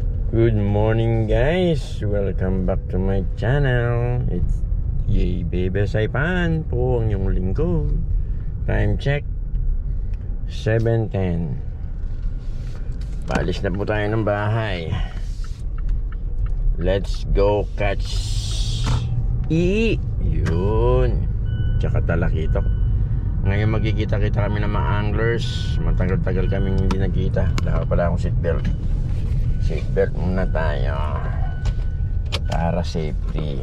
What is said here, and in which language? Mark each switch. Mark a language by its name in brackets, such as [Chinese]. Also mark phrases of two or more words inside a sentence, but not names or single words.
[English] Good morning guys, welcome back to my channel. [Filipino] It's Yay Baby Saipan po ang iyong lingkod. [English] Time check 7:10. [Filipino] Palis na po tayo ng bahay. [English] Let's go catch [Filipino] yun, tsaka talakitok. Ngayon magkikita-kita kami ng mga anglers. Matagal-tagal kaming hindi nagkita. Wala pala akong seatbelt. Seatbelt muna tayo para safety.